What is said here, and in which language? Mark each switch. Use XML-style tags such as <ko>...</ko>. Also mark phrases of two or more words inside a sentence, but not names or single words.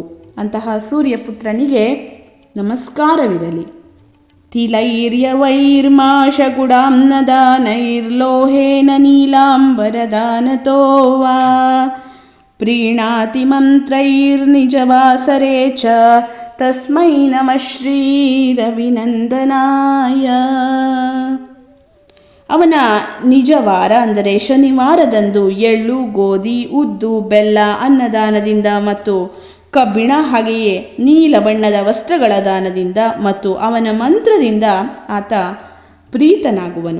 <kn>ಅಂತಹ ಸೂರ್ಯಪುತ್ರನಿಗೆ ನಮಸ್ಕಾರವಿರಲಿ.</kn> <sa>ತಿಲೈರ್ಯವೈರ್ಮಾಶಗುಡಾಂನದಾನೈರ್ಲೋಹೇನ ನೀಲಾಂಬರದಾನತೋ ವಾ ಪ್ರೀಣಾತಿ ಮಂತ್ರೈರ್ನಿಜವಾಸರೆ ಚ ತಸ್ಮೈ ನಮಃ ಶ್ರೀರವಿನಂದನಾಯ.</sa> <kn>ಅವನ ನಿಜವಾರ ಅಂದರೆ ಶನಿವಾರದಂದು ಎಳ್ಳು, ಗೋಧಿ, ಉದ್ದು, ಬೆಲ್ಲ, ಅನ್ನದಾನದಿಂದ ಮತ್ತು ಕಬ್ಬಿಣ ಹಾಗೆಯೇ ನೀಲ ಬಣ್ಣದ ವಸ್ತ್ರಗಳ ದಾನದಿಂದ ಮತ್ತು ಅವನ ಮಂತ್ರದಿಂದ ಆತ ಪ್ರೀತನಾಗುವನು.</kn>